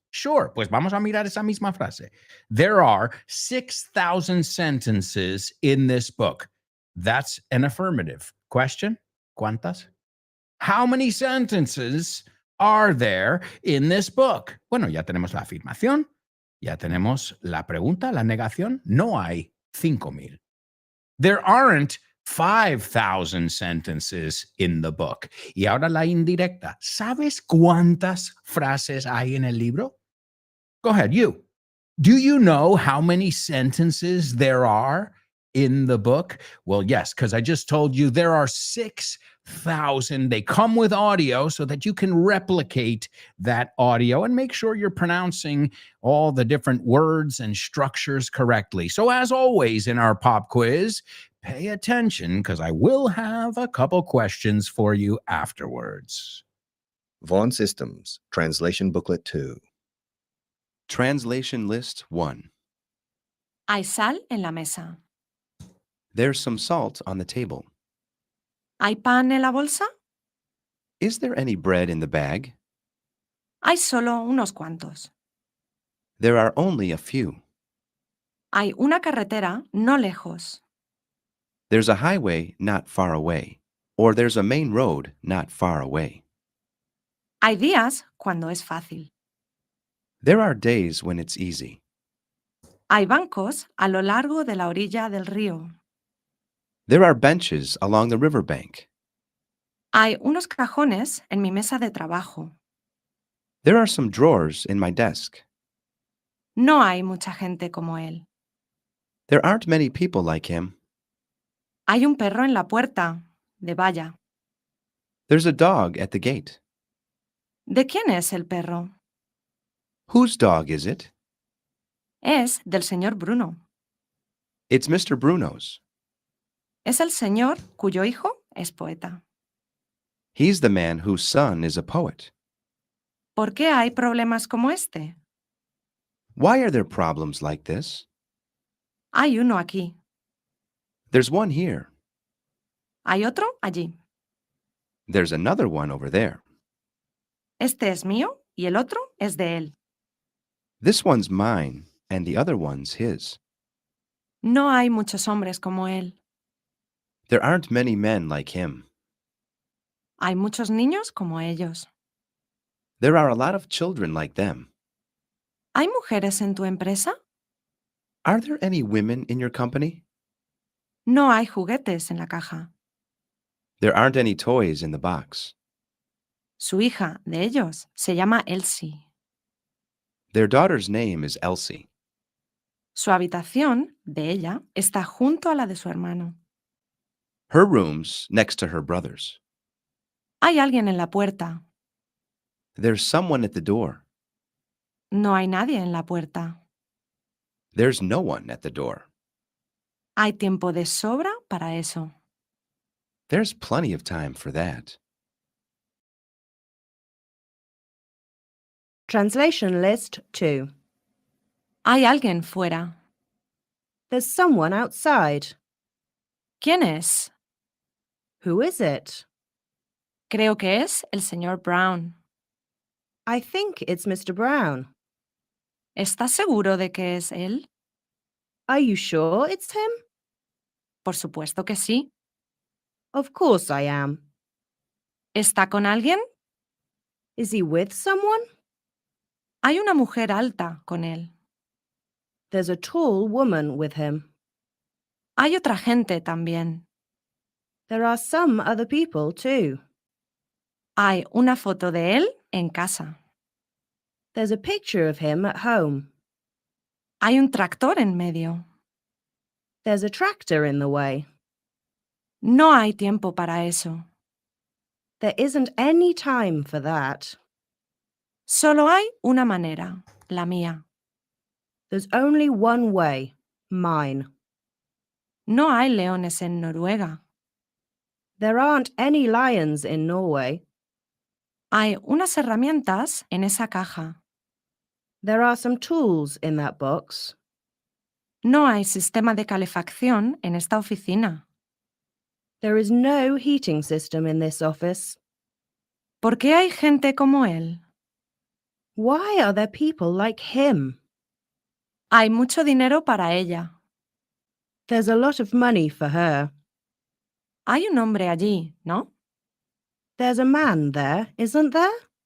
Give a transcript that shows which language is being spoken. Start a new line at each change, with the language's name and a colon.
Spanish: Sure, pues vamos a mirar esa misma frase.
English: There are 6,000 sentences in this book. That's an affirmative. Question? ¿Cuántas? How many sentences are there in this book?
Spanish: Bueno, ya tenemos la afirmación, ya tenemos la pregunta, la negación. No hay 5,000.
English: There aren't 5,000 sentences in the book.
Spanish: Y ahora la indirecta. ¿Sabes cuántas frases hay en el libro?
English: Go ahead, you. Do you know how many sentences there are in the book? Well, yes, because I just told you there are 6,000. They come with audio so that you can replicate that audio and make sure you're pronouncing all the different words and structures correctly. So as always in our pop quiz, pay attention because I will have a couple questions for you afterwards. Vaughan Systems, Translation Booklet 2. Translation List 1.
Spanish: Hay sal en la mesa.
English: There's some salt on the table.
Spanish: ¿Hay pan en la bolsa?
English: Is there any bread in the bag?
Spanish: Hay solo unos cuantos.
English: There are only a few.
Spanish: Hay una carretera no lejos.
English: There's a highway not far away, or there's a main road not far away.
Spanish: Hay días cuando es fácil.
English: There are days when it's easy.
Spanish: Hay bancos a lo largo de la orilla del río.
English: There are benches along the riverbank.
Spanish: Hay unos cajones en mi mesa de trabajo.
English: There are some drawers in my desk.
Spanish: No hay mucha gente como él.
English: There aren't many people like him.
Spanish: Hay un perro en la puerta, de valla.
English: There's a dog at the gate.
Spanish: ¿De quién es el perro?
English: Whose dog is it?
Spanish: Es del señor Bruno.
English: It's Mr. Bruno's.
Spanish: Es el señor cuyo hijo es poeta.
English: He's the man whose son is a poet.
Spanish: ¿Por qué hay problemas como este?
English: Why are there problems like this?
Spanish: Hay uno aquí.
English: There's one here.
Spanish: Hay otro allí.
English: There's another one over there.
Spanish: Este es mío y el otro es de él.
English: This one's mine, and the other one's his.
Spanish: No hay muchos hombres como él.
English: There aren't many men like him.
Spanish: Hay muchos niños como ellos.
English: There are a lot of children like them.
Spanish: ¿Hay mujeres en tu empresa?
English: Are there any women in your company?
Spanish: No hay juguetes en la caja.
English: There aren't any toys in the box.
Spanish: Su hija de ellos se llama Elsie.
English: Their daughter's name is Elsie.
Spanish: Su habitación de ella está junto a la de su hermano.
English: Her room's next to her brother's.
Spanish: Hay alguien en la puerta.
English: There's someone at the door.
Spanish: No hay nadie en la puerta.
English: There's no one at the door.
Spanish: Hay tiempo de sobra para eso.
English: There's plenty of time for that. Translation List 2.
Spanish: Hay alguien fuera.
English: There's someone outside.
Spanish: ¿Quién es?
English: Who is it?
Spanish: Creo que es el señor Brown.
English: I think it's Mr. Brown.
Spanish: ¿Estás seguro de que es él?
English: Are you sure it's him?
Spanish: Por supuesto que sí.
English: Of course I am.
Spanish: ¿Está con alguien?
English: Is he with someone?
Spanish: Hay una mujer alta con él.
English: There's a tall woman with him.
Spanish: Hay otra gente también.
English: There are some other people too.
Spanish: Hay una foto de él en casa.
English: There's a picture of him at home.
Spanish: Hay un tractor en medio.
English: There's a tractor in the way.
Spanish: No hay tiempo para eso.
English: There isn't any time for that.
Spanish: Solo hay una manera, la mía.
English: There's only one way, mine.
Spanish: No hay leones en Noruega.
English: There aren't any lions in Norway.
Spanish: Hay unas herramientas en esa caja.
English: There are some tools in that box.
Spanish: No hay sistema de calefacción en esta oficina.
English: There is no heating system in this office.
Spanish: ¿Por qué hay gente como él?
English: Why are there people like him?
Spanish: Hay mucho dinero para ella.
English: There's a lot of money for her.
Spanish: Hay un hombre allí, ¿no?
English: There's a man there, isn't there?